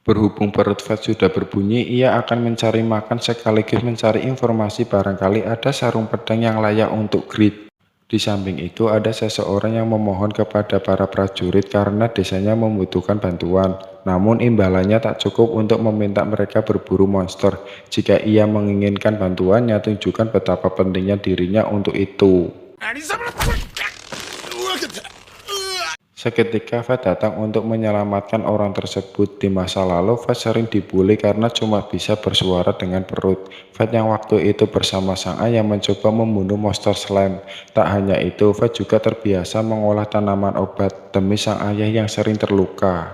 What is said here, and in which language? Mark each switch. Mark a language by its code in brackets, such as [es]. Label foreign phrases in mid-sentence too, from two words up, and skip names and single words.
[id] Berhubung perut Fat sudah berbunyi, ia akan mencari makan sekaligus mencari informasi barangkali ada sarung pedang yang layak untuk Grid. Di samping itu ada seseorang yang memohon kepada para prajurit karena desanya membutuhkan bantuan. Namun imbalannya tak cukup untuk meminta mereka berburu monster. Jika ia menginginkan bantuannya, tunjukkan betapa pentingnya dirinya untuk itu. [ja] 何様だ。わかった。 [id] Seketika Fat datang untuk menyelamatkan orang tersebut. Di masa lalu Fat sering dibully karena cuma bisa bersuara dengan perut. Fat yang waktu itu bersama sang ayah mencoba membunuh monster slime. Tak hanya itu, Fat juga terbiasa mengolah tanaman obat demi sang ayah yang sering terluka.